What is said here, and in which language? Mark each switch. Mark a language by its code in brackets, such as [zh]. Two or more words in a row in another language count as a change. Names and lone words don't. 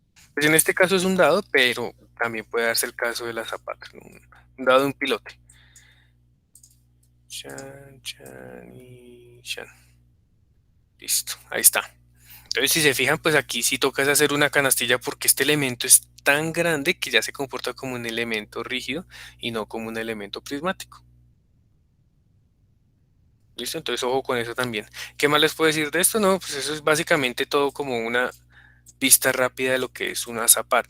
[es] Pues en este caso es un dado, pero también puede darse el caso de la zapata, ¿no? Un dado de un pilote. Chan, chan y chan. Listo, ahí está. Entonces, si se fijan, pues aquí sí toca es hacer una canastilla porque este elemento es tan grande que ya se comporta como un elemento rígido y no como un elemento prismático. ¿Listo? Entonces, ojo con eso también. ¿Qué más les puedo decir de esto? No, pues eso es básicamente todo como una vista rápida de lo que es una zapata.